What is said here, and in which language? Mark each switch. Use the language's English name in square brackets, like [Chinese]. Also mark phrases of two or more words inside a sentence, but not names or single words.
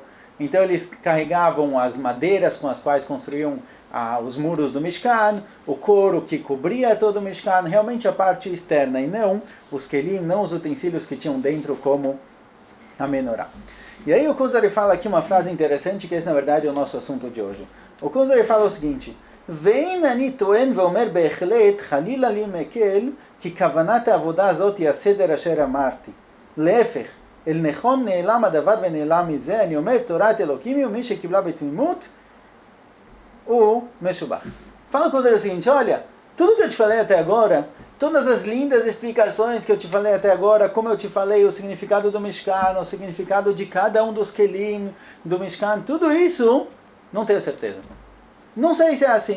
[Portuguese] Então eles carregavam as madeiras com as quais construíam os muros do Mishkan, o couro que cobria todo o Mishkan, realmente a parte externa, e não os kelim, não os utensílios que tinham dentro como a menorá. E aí o Kuzari fala aqui uma frase interessante, que esse na verdade é o nosso assunto de hoje. O Kuzari fala o seguinte, [Hebrew] ואין אני טוען ואומר בהחלט חלילה לי מכל כי כוונת העבודה הזאת היא הסדר אשר אמרתי. להפך, אל נכון נעלם הדבר ונעלם מזה, אני אומר תורת אלוקים היא ומי שקיבלה בתמימות הוא משובח. [Portuguese] Fala o Kuzari o seguinte, olha, tudo que eu te falei até agora, todas as lindas explicações que eu te falei até agora, como eu te falei, o significado do Mishkan, o significado de cada um dos Kelim do Mishkan, tudo isso, não tenho certeza. Não sei se é assim.